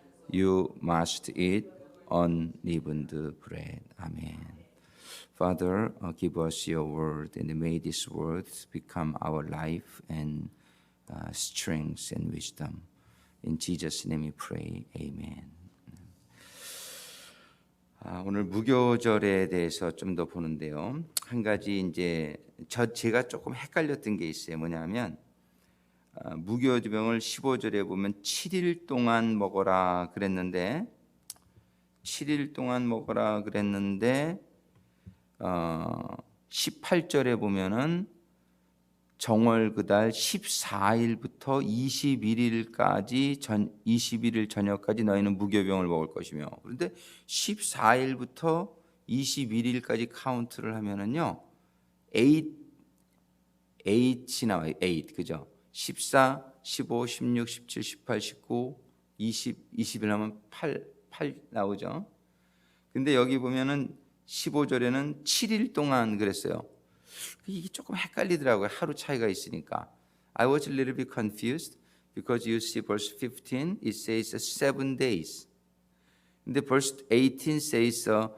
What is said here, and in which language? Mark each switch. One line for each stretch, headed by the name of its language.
English: You must eat unleavened bread. Amen. Father, give us your word, and may this word become our life and strength and wisdom. In Jesus' name we pray. Amen.
Korean: 오늘 무교절에 대해서 좀 더 보는데요. 한 가지 이제 제가 조금 헷갈렸던 게 있어요. 뭐냐면 무교병을 15절에 보면 7일 동안 먹어라 그랬는데 7일 동안 먹어라 그랬는데 18절에 보면은 정월 그달 14일부터 21일까지 21일 저녁까지 너희는 무교병을 먹을 것이며, 그런데 14일부터 21일까지 카운트를 하면은요 8이 나와요. 8, 그죠? 14, 15, 16, 17, 18, 19, 20, 20일 하면 8 나오죠. 근데 여기 보면은 15절에는 7일 동안 그랬어요. 이게 조금 헷갈리더라고요. 하루 차이가 있으니까.
English: I was a little bit confused because you see verse 15 it says 7 days.
Korean: 근데
English: verse 18 says